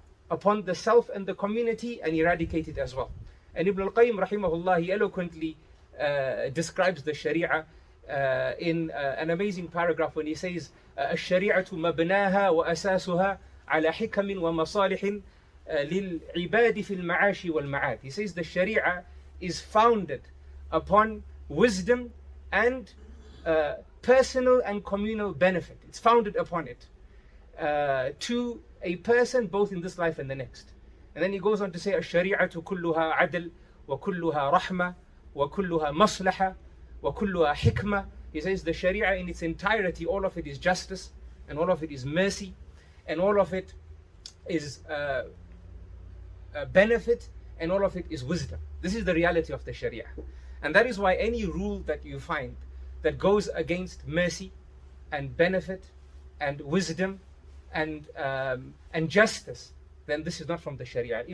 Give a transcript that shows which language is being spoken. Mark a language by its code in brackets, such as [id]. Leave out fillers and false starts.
[en] upon the self and the community and eradicate it as well. And Ibn al-Qayyim rahimahullah, he eloquently describes the Sharia in an amazing paragraph when he says, [ar] الشريعة مبناها وأساسها على حكم ومصالح للعباد في المعاش والمعاد. [en] He says the Sharia is founded upon wisdom and personal and communal benefit. It's founded upon it to a person both in this life and the next. And then he goes on to say, [ar] الشريعة كلها عدل وكلها رحمة وكلها مصلحة وكلها حكمة. [en] He says the Sharia in its entirety, all of it is justice, and all of it is mercy, and all of it is benefit, and all of it is wisdom. This is the reality of the Sharia. And that is why any rule that you find that goes against mercy and benefit and wisdom and justice, then this is not from the Sharia.